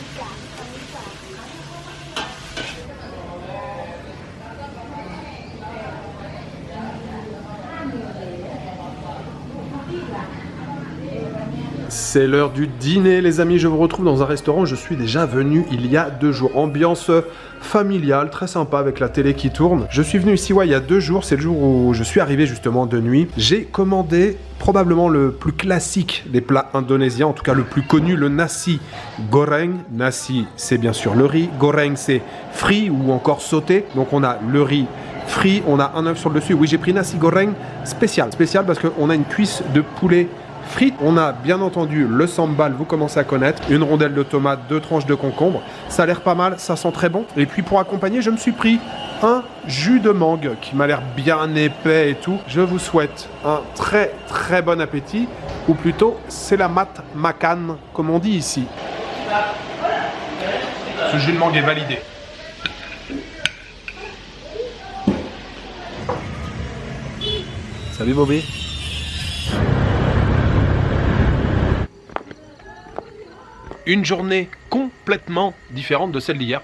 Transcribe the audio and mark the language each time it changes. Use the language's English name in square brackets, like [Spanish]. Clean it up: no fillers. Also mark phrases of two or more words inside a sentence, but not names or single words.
[French] C'est l'heure du dîner les amis, je vous retrouve dans un restaurant, je suis déjà venu il y a 2 jours. Ambiance familiale, très sympa avec la télé qui tourne. Je suis venu ici il y a 2 jours, c'est le jour où je suis arrivé justement de nuit. J'ai commandé probablement le plus classique des plats indonésiens, en tout cas le plus connu, le [Indonesian] nasi goreng. [French] Nasi c'est bien sûr le riz, goreng c'est frit ou encore sauté. Donc on a le riz frit, on a un œuf sur le dessus. Oui, j'ai pris [Indonesian] nasi goreng [French] spécial parce qu'on a une cuisse de poulet frites. On a bien entendu le sambal, vous commencez à connaître, une rondelle de tomate, 2 tranches de concombre. Ça a l'air pas mal, ça sent très bon. Et puis pour accompagner, je me suis pris un jus de mangue qui m'a l'air bien épais et tout. Je vous souhaite un très très bon appétit, ou plutôt [Indonesian] selamat makan [French] comme on dit ici. Ce jus de mangue est validé. Salut Bobby. Une journée complètement différente de celle d'hier.